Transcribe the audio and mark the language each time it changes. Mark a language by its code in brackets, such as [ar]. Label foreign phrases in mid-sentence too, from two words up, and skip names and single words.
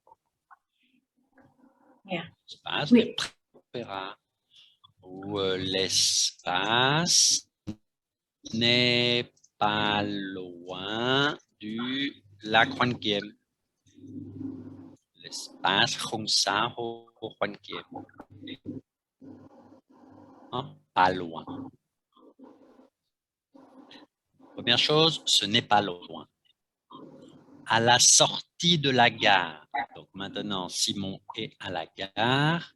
[fr] L'espace est près de l'opéra. Ou l'espace n'est pas loin du lac Juan Kiem. [vi] L'espace không xa hồ Juan Kiem. [fr] Pas loin. Première chose, ce n'est pas loin. À la sortie de la gare. Donc maintenant, Simon est à la gare.